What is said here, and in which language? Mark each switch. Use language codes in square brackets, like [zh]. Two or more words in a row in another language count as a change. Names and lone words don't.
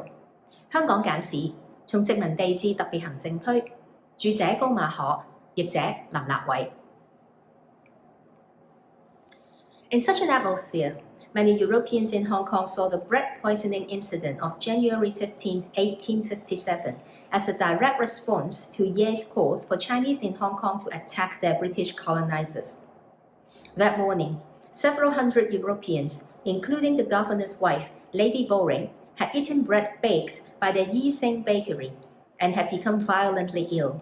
[en] by John Mark Carroll。香港簡史，從殖民地至特別行政區， [zh] 注者高馬可，譯者林立偉。 [en] In such an atmosphere, many Europeans in Hong Kong saw the bread poisoning incident of January 15, 1857 as a direct response to Ye's calls for Chinese in Hong Kong to attack their British colonizers. That morning, several hundred Europeans, including the governor's wife, Lady Bowring, had eaten bread baked by the Yi Sing bakery and had become violently ill.